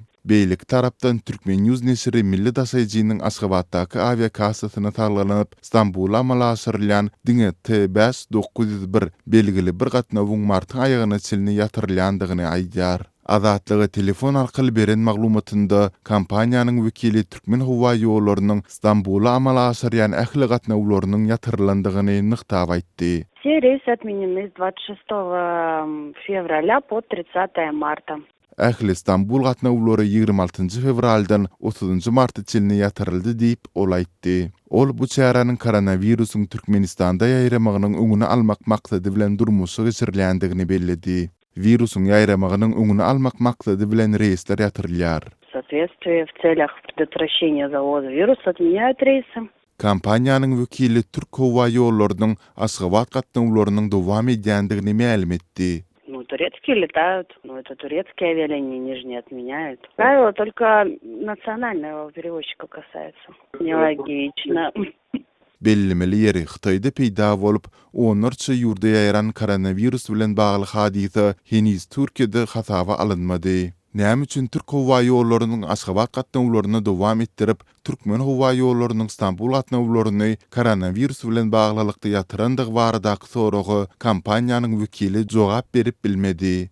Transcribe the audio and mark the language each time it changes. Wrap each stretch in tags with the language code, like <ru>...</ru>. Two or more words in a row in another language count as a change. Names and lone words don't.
<tk>Beýlik tarapdan Türkmen News nesiri Milli Daşaýjynyň Aşgabatdaky aviakassasyna taglanyp Istanbula amala asyrylýan diňe T5901 belgili bir gatnawyň martyň aýagyna çylny ýatyrylýandygyny aýdýar. Azatlyga telefon arkaly beren maglumatynda kompaniýanyň wekili Türkmen howa ýollarynyň Istanbula amala asyrýan ähli gatnawlarynyň ýatyrlandygyny nyktab aýtdy.</tk> <ru>Все рейсы отменены с 26 февраля по 30 марта.</ru> <tk>Ähli Istanbul gatnawlary 26 fevraldan 30 marta çylny ýatyryldy diýip ol aýtdy. Ol bu çäranyň koronavirusyň Türkmenistanda ýaýramagynyň öňüni almak maksady bilen durmuşy geçirilýändigini bellidi. Virusun ýaýramagynyň öňüni almak maksady bilen reysler ýatyrylýar.</tk> <ru>В соответствии в целях предотвращения завоза вируса отменяют рейсы.</ru> <tk>Kompaniýanyň wekili Türk howa ýollarynyň Aşgabat gatnawlarynyň dowam edýändigini mälim etdi.</tk> <ru>Турецкие летают, но это турецкие авиалинии, они же не отменяют. Правило только национального перевозчика касается. Нелогично.</ru> <tk>Bellimeli ýeri Hytaýda peýda bolup, onlarça ýurda ýaýran koronavirus bilen bagly hadisa heniz Türkiýede hasaba alynmady. Näme üçin Türk howa ýollarynyň Aşgabat gatnawlaryny dowam etdirip, Türkmen howa ýollarynyň Istanbul gatnawlaryny koronavirus bilen baglylykda ýatyrandygy baradaky soragy kompaniýanyň wekili jogap berip bilmedi.</tk>